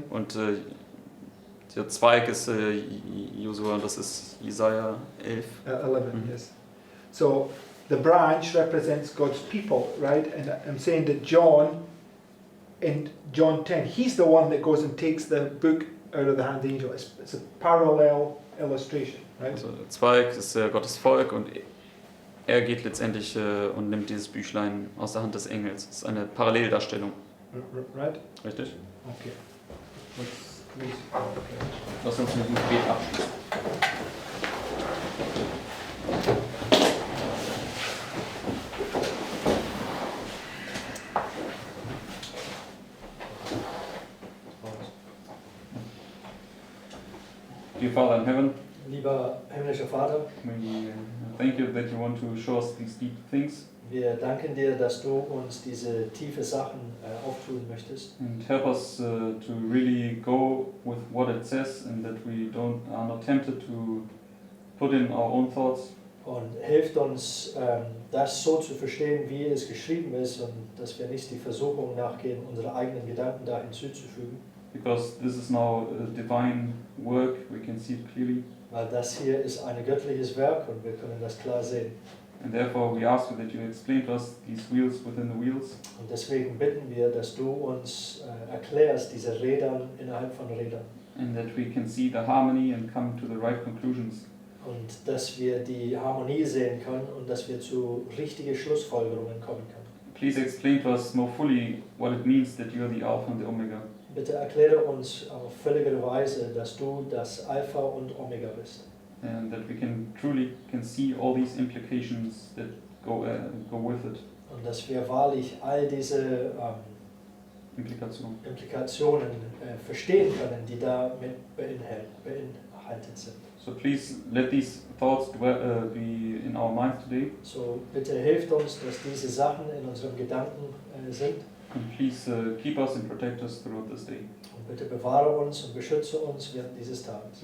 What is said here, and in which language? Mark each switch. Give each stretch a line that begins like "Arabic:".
German: Und der Zweig ist Josua, das ist Jesaja 11. 11, Mhm.
English: yes. So the branch represents God's people, right? And I'm saying that John, in John 10, he's the one that goes and takes the book out of the hand of the angel. It's a parallel illustration, right?
German: Also der Zweig ist Gottes Volk und er geht letztendlich und nimmt dieses Büchlein aus der Hand des Engels. Das ist eine Paralleldarstellung,
English: Right?
German: richtig? Okay. Lass uns mit dem Gebet abschließen.
English: Dear Father in heaven,
German: Lieber himmlischer Vater,
English: we thank you that you want to show us these deep things
German: wir danken dir, dass du uns diese tiefe Sachen auftun möchtest
English: and help us to really go with what it says and that we are not tempted to put in our own thoughts,
German: und hilft uns, das so zu verstehen, wie es geschrieben ist und dass wir nicht die Versuchung nachgehen, unsere eigenen Gedanken da hinzuzufügen,
English: because this is now a divine work, we can see it clearly.
German: weil das hier ist ein göttliches Werk und wir können das klar sehen.
English: And therefore we ask you that you explain to us these wheels within the wheels,
German: Und deswegen bitten wir, dass du uns erklärst, diese Rädern innerhalb von Rädern.
English: and that we can see the harmony and come to the right conclusions.
German: Und dass wir die Harmonie sehen können und dass wir zu richtigen Schlussfolgerungen kommen können.
English: Please explain to us more fully what it means that you are the Alpha and the Omega,
German: Bitte erkläre uns auf völlige Weise, dass du das Alpha und Omega bist.
English: and that we can see all these implications that go with it.
German: Und dass wir wahrlich all diese Implikation. Implikationen verstehen können, die damit beinhaltet sind.
English: So please let these thoughts be in our minds today,
German: So bitte hilft uns, dass diese Sachen in unseren Gedanken sind.
English: and please keep us and protect us throughout this day.
German: Und bitte bewahre uns und beschütze uns während dieses Tages.